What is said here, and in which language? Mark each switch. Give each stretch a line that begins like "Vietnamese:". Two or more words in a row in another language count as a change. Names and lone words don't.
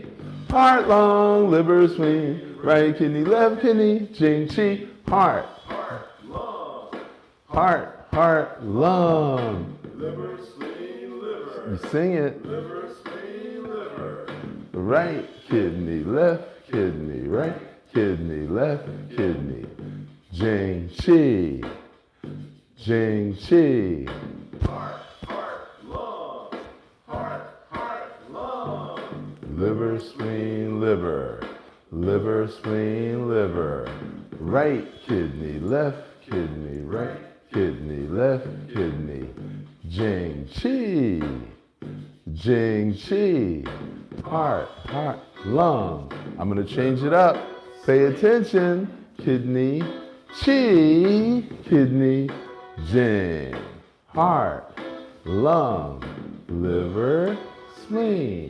English: Heart, lung, liver, spleen. Right kidney, left kidney,
Chinese: 精，气.
English: Heart, Lung. heart, lung. Liver, spleen, liver. You sing it. Liver, spleen, liver. Right kidney, left kidney, right kidney, left kidney.
Chinese: 精，气。精, 气.
English: Heart, lung. Heart, lung. Liver, spleen, liver. Liver, spleen, liver. Right kidney, left kidney, right kidney, left kidney.
Chinese: 精，气。精, 气.
English: Heart, lung. I'm going to change it up. Pay attention. Kidney, Qi, kidney, Jing. Heart, lung, liver, spleen.